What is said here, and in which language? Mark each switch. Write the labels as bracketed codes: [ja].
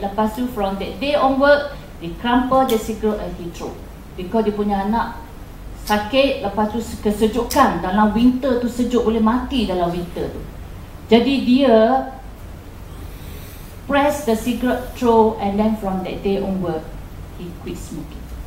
[ms] Lepas tu [en] from that day onward, [ms] dia [en] crumple the cigarette and he throw. Because [ms] dia punya anak sakit, lepas tu kesejukan. Dalam winter tu sejuk, boleh mati dalam winter tu. Jadi dia [en] press the cigarette, throw, and then from that day onward, he quit smoking.